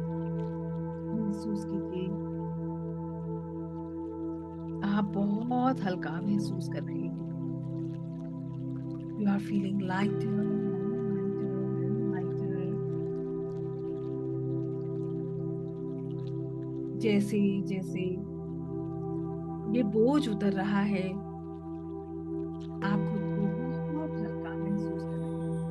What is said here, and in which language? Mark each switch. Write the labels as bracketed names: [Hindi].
[Hindi] महसूस कीजिए, आप बहुत हल्का महसूस कर रहे हैं। [English] You are feeling lighter and lighter and lighter. [Hindi] जैसे जैसे ये बोझ उतर रहा है, आप खुद को बहुत हल्का महसूस कर रहे हैं।